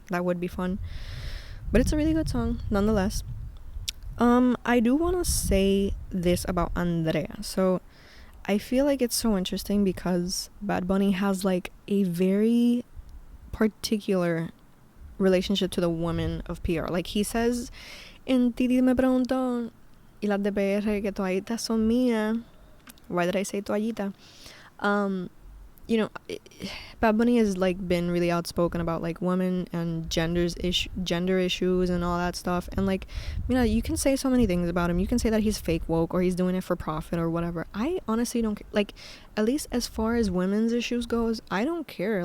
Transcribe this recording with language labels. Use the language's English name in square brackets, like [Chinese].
[English] That would be fun, but it's a really good song nonetheless. I do want to say this about Andrea. So I feel like it's so interesting because Bad Bunny has like a very particular relationship to the women of PR. Like he says in [Spanish] Titi me preguntó y las de PR que toallitas son mías. [English] Why did I say toallita? You know, Bad Bunny has like been really outspoken about like women and gender issues and all that stuff. And like, you know, you can say so many things about him. You can say that he's fake woke or he's doing it for profit or whatever. I honestly don't care. Like, at least as far as women's issues goes, I don't care.